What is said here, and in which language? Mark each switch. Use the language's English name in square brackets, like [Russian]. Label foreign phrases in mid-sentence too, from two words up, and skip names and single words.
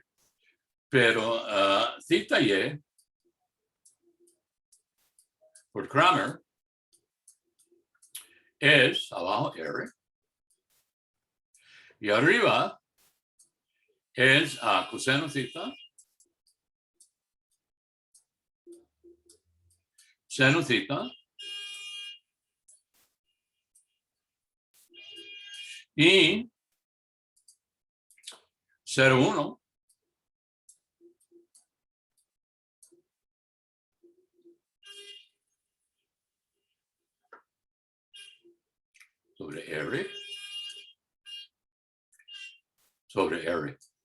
[Spanish] Pero theta y por Cramer es abajo R y arriba es coseno theta, seno theta y 0,1 sobre R sobre R.